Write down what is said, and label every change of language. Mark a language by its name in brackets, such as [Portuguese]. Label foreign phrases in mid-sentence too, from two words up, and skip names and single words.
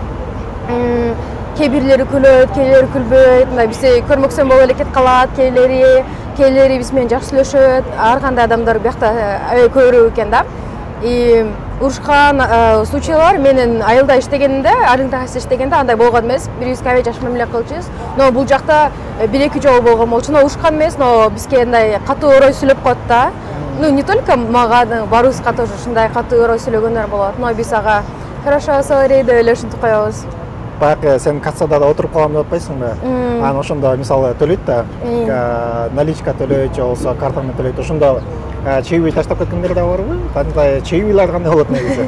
[Kyrgyz] Кээ бирлери күлөт, кээлери күлбөйт, мындай бизди көрмөксөн болуп эле кетип калат, кээлери биз менен жакшы сүйлөшөт, ар кандай адамдар биякта көбүрөөк экен да. И урушкан случайлар менин айылда иштегенимде, Arlington Heights иштегенде андай болгон эмес. Бирибизге аябай жакшы мамиле кылчубуз. Но бул жакта 1-2 жолу болгон болчу. Но урушкан эмес, но бизге мындай катуу орой сүйлөп коет да. [Russian] Ну, не только [Kyrgyz] мага, барыбызга тоже ушундай катуу орой сүйлөгөндөр болот. Но биз ага хорошо, sorry деп эле ушинтип коебуз. Баягы сен кассада да отуруп калам деп атпайсыңбы? Анан ошондо мисалы төлөйт да, наличка төлөйт же болбосо карта менен төлөйт. Ошондо чейби таштап кеткендер да барбы? Кандай чейбилер кандай болот негизи?